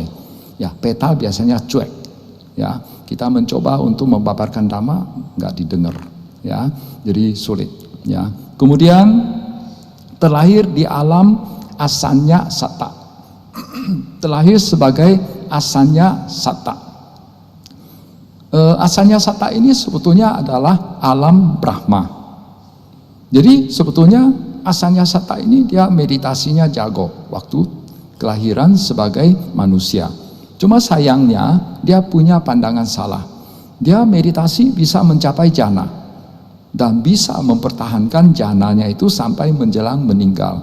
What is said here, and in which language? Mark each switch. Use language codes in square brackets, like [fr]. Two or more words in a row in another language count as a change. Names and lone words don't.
[id] Ya, peta biasanya cuek. Ya, kita mencoba untuk membabarkan Dhamma nggak didengar. Ya, jadi sulit. Ya, kemudian terlahir di alam asanya satta. Terlahir sebagai asanya satta. Asanya satta ini sebetulnya adalah alam Brahma. Jadi sebetulnya asanya satta ini dia meditasinya jago waktu kelahiran sebagai manusia. Cuma sayangnya dia punya pandangan salah. Dia meditasi bisa mencapai jana dan bisa mempertahankan jananya itu sampai menjelang meninggal.